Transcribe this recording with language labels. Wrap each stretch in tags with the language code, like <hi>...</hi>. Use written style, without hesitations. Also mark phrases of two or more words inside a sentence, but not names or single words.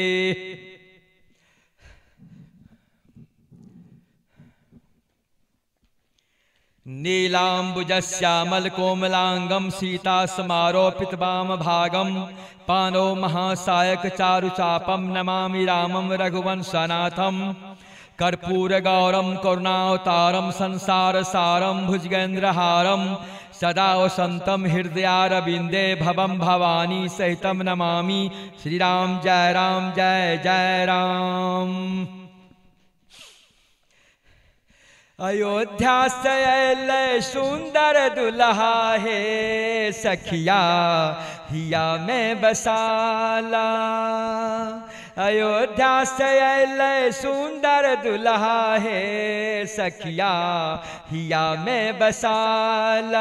<sa>नीलाम्बुजश्यामलकोमलांगं सीतासमारोपित वामभागं पानो महासायक चारुचापं नमामि रामं रघुवंशनाथं। कर्पूरगौरं करुणावतारं संसारसारं भुजगेन्द्रहारं सदा वसन्तं हृदयारविन्दे भवं भवानी सहितं नमामि श्रीराम जय जय राम।</sa> <bho>अयोध्या से अले सुंदर दुल्हा है सखिया हिया में बसाला। अयोध्या से अले सुंदर दुल्हा है सखिया हिया में बसाला।</bho>